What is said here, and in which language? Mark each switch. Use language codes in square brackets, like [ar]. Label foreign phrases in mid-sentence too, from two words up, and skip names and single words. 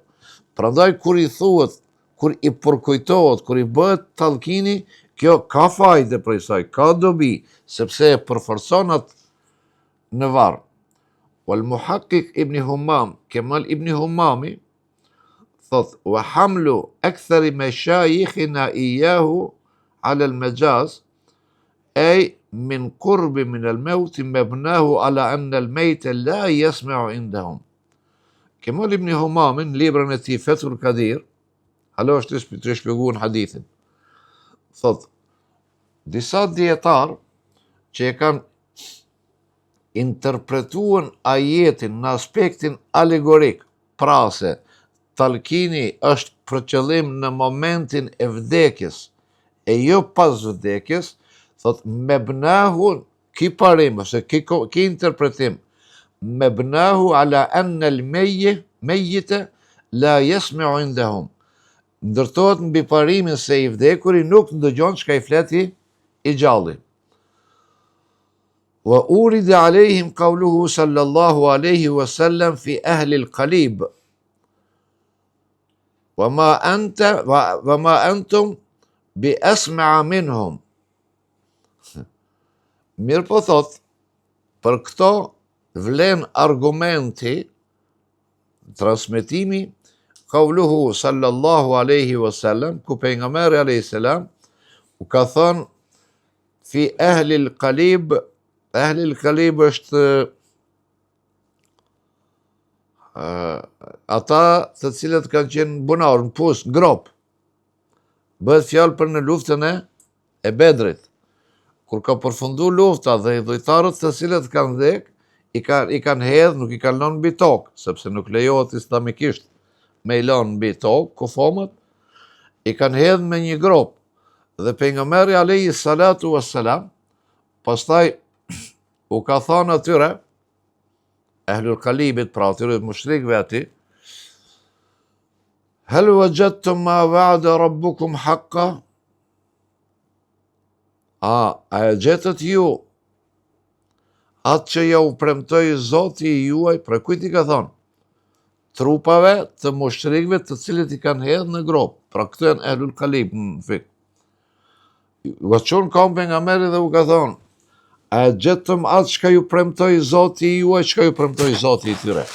[sq] Prandaj kur i thuhet, kur i përkujtohet, kur i bëhet talkini, kjo ka fajde prej saj, ka dobi, sepse e përforcon atë në varr. [ar] والمحقق [sq] ibn Humam, Kemal ibn Humami, thot, [ar] وحمل أكثر مشايخنا إياه على المجاز أي من قرب من الموت مبناه على أن الميت لا يسمع عندهم. [sq] Kemal ibn Humami në librin e tij Fathul Qadir, halo është të shpjeguar hadithin. Thot, disa dietar që e kanë interpretuar ajetin në aspektin alegorik, pra se talkini është për qëllim në momentin e vdekjes, e jo pas vdekjes, thot mebnahu, ki parim, ose ki interpretim, [ar] مبناه على أن الميت لا يسمع عندهم. [sq] Ndërtohet mbi parimin se i vdekuri nuk ndëgjon çka i fleti i gjalli. [ar] وأريد عليهم قوله صلى الله عليه وسلم في أهل القليب. وما أنتم بأسمع منهم. [sq] Mirë po thot, për këto vlen argumenti, transmetimi, [ar] قوله صلى الله عليه وسلم, [sq] ku pejgamberi [ar] عليه السلام [sq] u ka thënë [ar] في أهل القليب, أهل القليب [sq] është ata të cilët kanë qenë bunor, në pus, në grop. Bëhet fjalë për në luftën e Bedrit. Kur ka përfundu lufta dhe i dhujtarët të cilët kanë vdek, i kanë hedhë, nuk i kanë lënë mbi tokë, sepse nuk lejohet islamikisht me i lënë mbi tokë, kufomët, i kanë hedhë me një grop. Dhe pejgamberi [ar] عليه الصلاة والسلام, [sq] pastaj u ka thënë atyre, ehlul qalibit, pra atyre mushrikëve ati, [ar] هل وجدتم ما وعد ربكم حقا? [sq] a e gjetët ju atë që ja u premtoi Zoti juaj, pra kujt i ka thonë? Trupave të mushrikëve të cilët i kanë hedhë në grop. Pra këtu janë [ar] أهل القليب [sq] në fik. U ka qonë kam pejgamberi dhe u ka thonë, a e gjetëm atë që ka ju premtoi Zoti juaj, që ka ju premtoi Zoti i tyre?